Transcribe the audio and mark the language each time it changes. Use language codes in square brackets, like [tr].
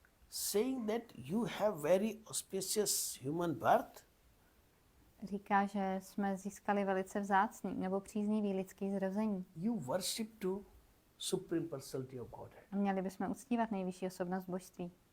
[en] saying that you have very auspicious human birth, [cs] říká, že jsme získali velice vzácný nebo příznivý lidský zrození [en] you worship to Supreme Personality of Godhead. [cs] a měli bychom uctívat nejvyšší osobnost božství.